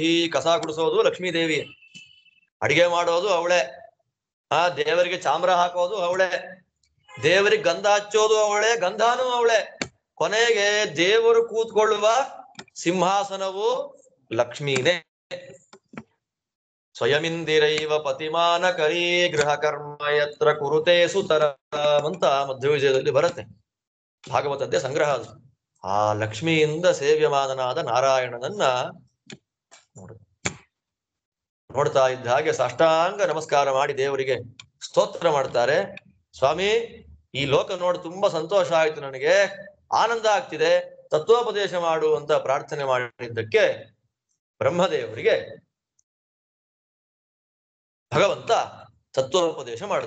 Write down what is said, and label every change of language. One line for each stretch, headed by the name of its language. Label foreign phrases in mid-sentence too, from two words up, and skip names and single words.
Kannada: ಕಸ ಗುಡಿಸೋದು ಲಕ್ಷ್ಮೀ ದೇವಿ, ಅಡಿಗೆ ಮಾಡೋದು ಅವಳೆ, ದೇವರಿಗೆ ಚಾಮ್ರ ಹಾಕೋದು ಅವಳೆ, ದೇವರಿಗೆ ಗಂಧ ಹಚ್ಚೋದು ಅವಳೆ, ಗಂಧಾನು ಅವಳೆ. ಕೊನೆಗೆ ದೇವರು ಕೂತ್ಕೊಳ್ಳುವ ಸಿಂಹಾಸನವು ಲಕ್ಷ್ಮೀನೇ.
Sanskrit: ಸ್ವಯಮಿಂದಿರೈವ ಪತಿಮಾನ ಕರೀ ಗೃಹ ಕರ್ಮ ಯತ್ರ ಕುರುತೆ ಸುತರ
Kannada: ಅಂತ ಮಧ್ವವಿಜಯದಲ್ಲಿ ಬರುತ್ತೆ. ಭಾಗವತದ್ದೇ ಸಂಗ್ರಹ ಅದು. ಆ ಲಕ್ಷ್ಮಿಯಿಂದ ಸೇವ್ಯಮಾನನಾದ ನಾರಾಯಣನನ್ನ ನೋಡ್ತಾ ಇದ್ದ ಹಾಗೆ ಸಾಷ್ಟಾಂಗ ನಮಸ್ಕಾರ ಮಾಡಿ ದೇವರಿಗೆ ಸ್ತೋತ್ರ ಮಾಡ್ತಾರೆ. ಸ್ವಾಮಿ, ಈ ಲೋಕ ನೋಡಿ ತುಂಬಾ ಸಂತೋಷ ಆಯ್ತು, ನನಗೆ ಆನಂದ ಆಗ್ತಿದೆ, ತತ್ವೋಪದೇಶ ಮಾಡು ಅಂತ ಪ್ರಾರ್ಥನೆ ಮಾಡಿದ್ದಕ್ಕೆ ಬ್ರಹ್ಮದೇವರಿಗೆ ಭಗವಂತ ತತ್ವೋಪದೇಶ ಮಾಡಿದ.